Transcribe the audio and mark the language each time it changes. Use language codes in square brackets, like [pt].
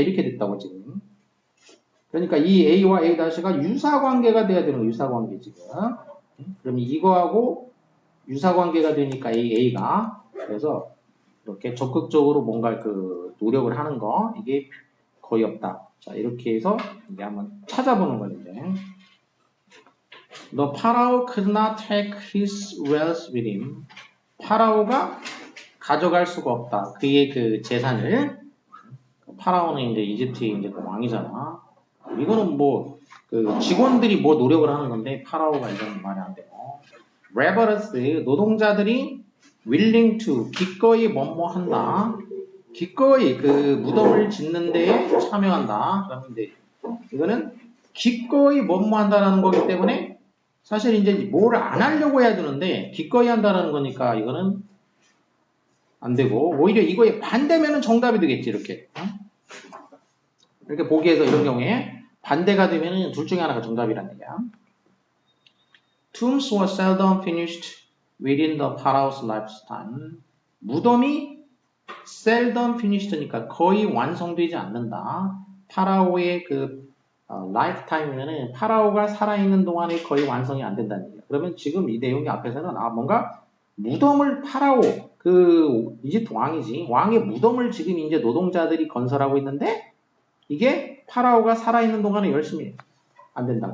[ko] 이렇게 됐다고 지금. 그러니까 이 A와 A-가 유사관계가 돼야 되는 거야. 유사관계 지금. 그럼 이거하고 유사관계가 되니까 A가 그래서 이렇게 적극적으로 뭔가 그 노력을 하는 거 이게 거의 없다. 자 이렇게 해서 이제 한번 찾아보는 거예요. 이제. [en] The Pharaoh could not take his wealth with him. [ko] 파라오가 가져갈 수가 없다. 그의 그 재산을. 파라오는 이제 이집트의 이제 그 왕이잖아. 이거는 뭐 그 직원들이 뭐 노력을 하는 건데 파라오가 이건 말이 안 되고. Laborers 노동자들이 willing to 기꺼이 뭐뭐한다. 기꺼이 그 무덤을 짓는 데에 참여한다. 그러면 이제 이거는 기꺼이 뭐뭐한다라는 거기 때문에 사실 이제 뭘 안 하려고 해야 되는데 기꺼이 한다라는 거니까 이거는 안 되고 오히려 이거에 반대면은 정답이 되겠지 이렇게. 이렇게 보기에서 이런 경우에 반대가 되면은 둘 중에 하나가 정답이란 얘기야. [en] Tombs were seldom finished within the pharaoh's lifetime. [ko] 무덤이 seldom finished 니까 거의 완성되지 않는다. 파라오의 그 lifetime면은 파라오가 살아있는 동안에 거의 완성이 안 된다는 얘기야. 그러면 지금 이 내용이 앞에서는 뭔가 무덤을 파라오 그 이집트 왕이지 왕의 무덤을 지금 이제 노동자들이 건설하고 있는데 이게 파라오가 살아있는 동안에 열심히 안 된다.